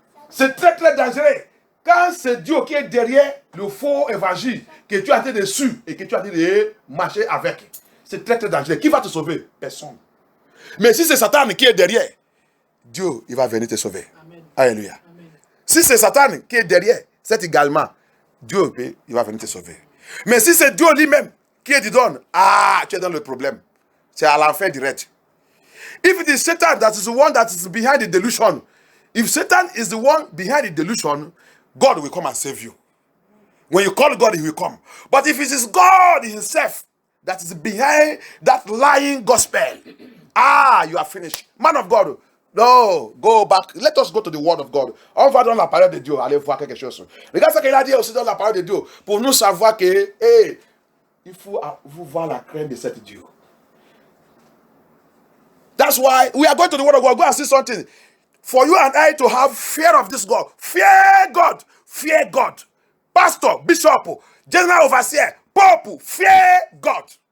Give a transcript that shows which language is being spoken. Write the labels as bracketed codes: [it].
[fr] C'est très, très dangereux. Quand c'est Dieu qui est derrière le faux évangile, que tu as été dessus et que tu as été de marcher avec, c'est très, très dangereux. Qui va te sauver? Personne. Mais si c'est Satan qui est derrière, Dieu, il va venir te sauver. Amen. Alléluia. Amen. Si c'est Satan qui est derrière, c'est également, Dieu, il va venir te sauver. Mais si c'est Dieu lui-même qui est dedans, tu es dans le problème. C'est à l'enfer direct. [en] If it is Satan that is the one that is behind the delusion, if Satan is the one behind the delusion, God will come and save you. When you call God, he will come. But if it is God himself that is behind that lying gospel, you are finished. Man of God, no, go back. Let us go to the word of God. [fr] On va dans la parole de Dieu, allez voir quelque chose. Regarde ce qu'il a dit aussi dans la parole de Dieu, pour nous savoir que, il faut vous voir la crainte de cet Dieu. [en] That's why we are going to the word of God. Go and see something. For you and I to have fear of this God. Fear God. Fear God. Pastor, bishop, general overseer, pope, fear God.